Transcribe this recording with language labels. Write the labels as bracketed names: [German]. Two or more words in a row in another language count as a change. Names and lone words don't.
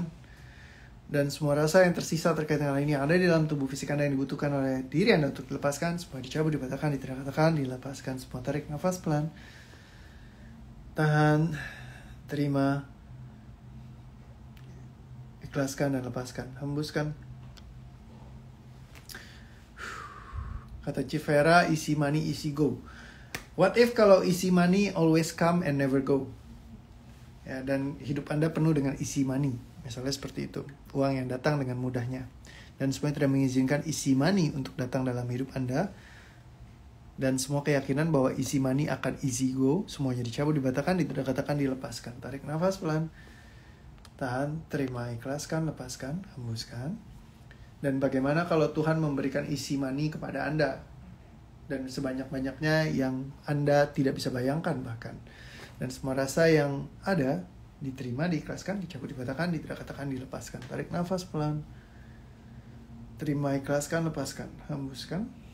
[Indonesian] Dan semua rasa yang tersisa terkait dengan hal ini yang ada di dalam tubuh fisik Anda yang dibutuhkan oleh diri Anda untuk dilepaskan, semua dicabut, dibatalkan, tidak katakan, dilepaskan. Semua tarik nafas pelan, tahan, terima, ikhlaskan dan lepaskan, hembuskan. Kata Cifera, [English] easy money, easy go. What if kalau easy money always come and never go? [Indonesian] ya, dan hidup Anda penuh dengan [English] easy money, [Indonesian] misalnya seperti itu, uang yang datang dengan mudahnya, dan semuanya tidak mengizinkan [English] easy money [Indonesian] untuk datang dalam hidup Anda, dan semua keyakinan bahwa [English] easy money [Indonesian] akan [English] easy go, [Indonesian] semuanya dicabut, dibatalkan, ditidak-katakan, dilepaskan. Tarik nafas pelan, tahan, terima, ikhlaskan, lepaskan, hembuskan. Dan bagaimana kalau Tuhan memberikan [English] easy money [Indonesian] kepada Anda, dan sebanyak-banyaknya yang Anda tidak bisa bayangkan bahkan. Dan semua rasa yang ada diterima, diikhlaskan, dicabut, dibatalkan, ditidak-katakan, dilepaskan. Tarik nafas pelan, terima, ikhlaskan, lepaskan, hembuskan.